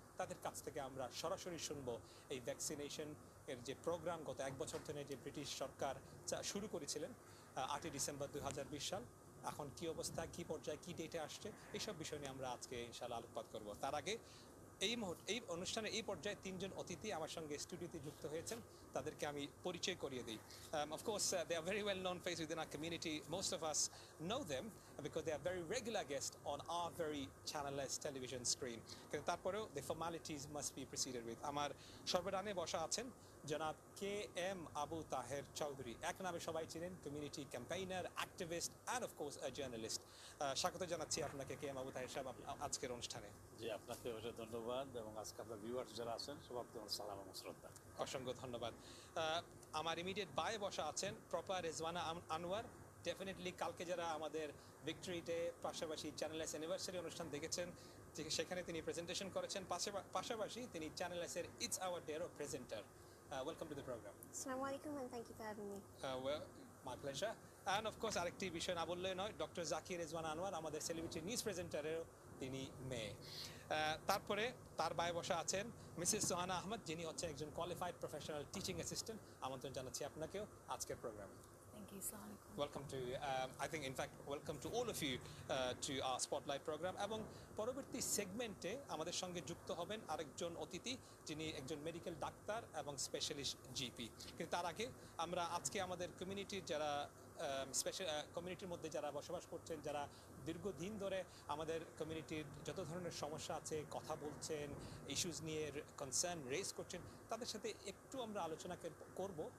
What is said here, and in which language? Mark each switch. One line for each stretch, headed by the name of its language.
Bangla: তাদের কাছ থেকে আমরা সরাসরি শুনবো এই ভ্যাকসিনেশন এর যে প্রোগ্রাম গত 1 বছর ধরে যে ব্রিটিশ সরকার শুরু করেছিলেন 8ই ডিসেম্বর 2020 সাল, এখন কি অবস্থা, কি পর্যায়ে, কি ডেটে আসছে, এইসব বিষয় নিয়ে আমরা আজকে ইনশাআল্লাহ আলোকপাত করব। তার আগে এই অনুষ্ঠানে এই পর্যায়ে 3জন অতিথি আমার সঙ্গে স্টুডিওতে যুক্ত হয়েছেন, তাদেরকে আমি পরিচয় করিয়ে দিই।
English: Of course they are very well known face within our community, most of us know them because they are very regular guests on our very channelless television screen.
Bangla: কিন্তু তারপরেও
English: the formalities must be proceeded with.
Bangla: আমার সর্বডানে বসা আছেন জনাব K M Abu Taher Chowdhury, এক নামে সবাই চিনেন, community campaigner,
English: Activist and of course a journalist.
Bangla: স্বাগত জানাচ্ছি আপনাকে কে এম আবু তাহের সাহেব আজকের অনুষ্ঠানে। জি, আপনাকে অনেক ধন্যবাদ, এবং আজকে আপনার ভিউয়ার্স যারা আছেন সবাইকে আমার সালাম এবং শ্রদ্ধা। অসংখ্য ধন্যবাদ। আমার ইমিডিয়েট বায়ে বসা আছেন প্রপার রেজওয়ানা আনোয়ার। ডেফিনেটলি কালকে যারা আমাদের ভিক্টরি ডে পাশাপাশি চ্যানেল এস অ্যানিভার্সারি অনুষ্ঠান দেখেছেন, সেখানে তিনি প্রেজেন্টেশন করেছেন, পাশাপাশি তিনি চ্যানেল এস এর ইটস আওয়ার ডে এরও presenter.
English: Welcome to the program. আসসালামু আলাইকুম and thank you for having me. Well, my pleasure. And of course
Bangla: আরেকটি বিষয় না বললে নয়, ডক্টর জাকির রেজওয়ানা আনোয়ার আমাদের সেলিব্রিটি নিউজ প্রেজেন্টারেরও তিনি মেয়ে। তারপরে তার বায়ে বসা আছেন মিসেস সোহানা আহমদ, যিনি হচ্ছেন একজন কোয়ালিফাইড প্রফেশনাল টিচিং অ্যাসিস্ট্যান্ট। আমন্ত্রণ জানাচ্ছি আপনাকেও আজকের প্রোগ্রামে।
English: Thank you. Assalamu alaikum. Welcome to, I think in fact welcome to all of you to our spotlight program.
Bangla: এবং পরবর্তী সেগমেন্টে আমাদের সঙ্গে যুক্ত হবেন আরেকজন অতিথি, যিনি একজন মেডিকেল ডাক্তার এবং স্পেশালিস্ট জিপি। কিন্তু তার আগে আমরা আজকে আমাদের কমিউনিটির যারা কমিউনিটির মধ্যে যারা বসবাস করছেন, যারা দীর্ঘদিন ধরে আমাদের কমিউনিটির যত ধরনের সমস্যা আছে কথা বলছেন, ইস্যুস নিয়ে কনসার্ন রেজ করছেন, তাদের সাথে একটু আমরা আলোচনা করব।